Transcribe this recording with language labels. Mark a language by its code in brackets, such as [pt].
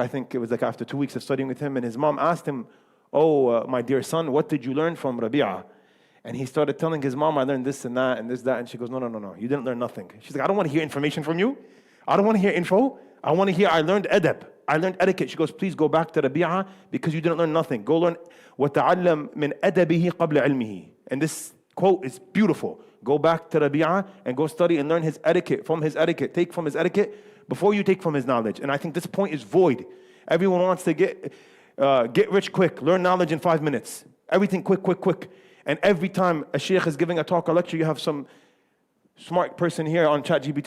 [en] I think it was like after 2 weeks of studying with him, and his mom asked him, my dear son, what did you learn from Rabi'ah? And he started telling his mom, I learned this and that and this, that. And she goes, no, you didn't learn nothing. She's like, I don't want to hear information from you. I don't want to hear info. I want to hear, I learned adab. I learned etiquette. She goes, please go back to Rabi'ah because you didn't learn nothing. Go learn, [ar] وَتَعَلَّمْ مِنْ أَدَبِهِ قَبْلَ عِلْمِهِ. [en] And this quote is beautiful. Go back to Rabi'ah and go study and learn his etiquette, from his etiquette. Take from his etiquette before you take from his knowledge. And I think this point is void. Everyone wants to get rich quick, learn knowledge in 5 minutes. Everything quick. And every time a sheikh is giving a talk or lecture, you have some smart person here on ChatGPT.